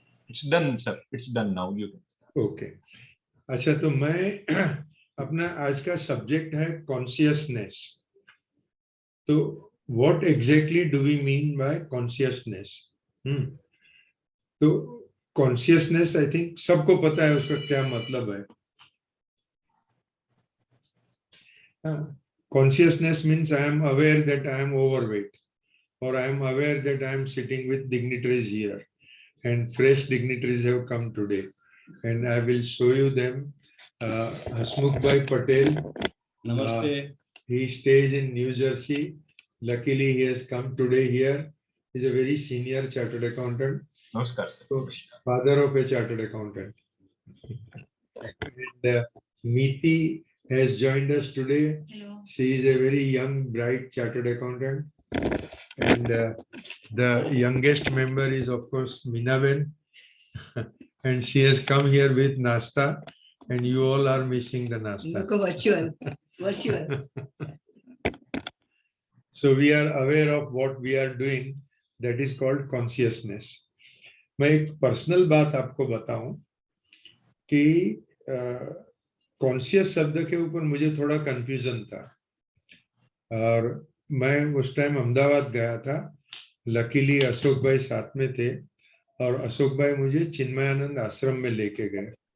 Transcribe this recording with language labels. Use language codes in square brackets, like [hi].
[en] It's done sir, it's done now, you can। [hi] Okay, अच्छा, तो मैं अपना आज का सब्जेक्ट है कॉन्शियसनेस। [en] तो what exactly do we mean by consciousness? [hi] तो कॉन्शियसनेस [en] I think [hi] सबको पता है उसका क्या मतलब है। [en] Consciousness means I am aware that I am overweight, or I am aware that I am sitting with dignitaries here, and fresh dignitaries have come today, and I will show you them. Hasmukh Bhai Patel, [hi] Namaste. [en] He stays in New Jersey. Luckily, he has come today here. He is a very senior chartered accountant. [hi] नमस्कार sir. [en] Father of a chartered accountant. And Meeti has joined us today. Hello. She is a very young, bright chartered accountant. And the youngest member is, of course, Minaben. And she has come here with Nasta. And you all are missing the Nasta. Virtual. So we are aware of what we are doing. That is called consciousness. [hi] मैं एक personal बात आपको बताऊं कि conscious शब्द के ऊपर मुझे थोड़ा कंफ्यूजन था, और मैं उस टाइम अहमदाबाद गया था। लकीली अशोक भाई साथ में थे, और अशोक भाई मुझे चिन्मयानंद आश्रम में लेके गए।